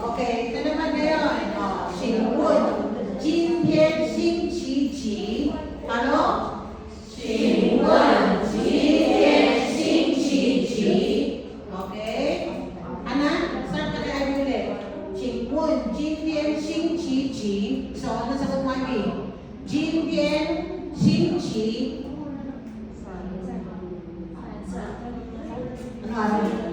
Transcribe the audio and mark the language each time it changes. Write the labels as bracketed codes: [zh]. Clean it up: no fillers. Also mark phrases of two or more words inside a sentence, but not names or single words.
[tl] Okay, ito naman ngayon. [zh] 请问今天星期几？ Ano? 请问今天星期几？ [tl] Okay? Anak, start ka na ay ulit. [zh] 请问今天星期几？ [tl] So, ano sagot mo, [zh] Ivy? 今天星期 ano?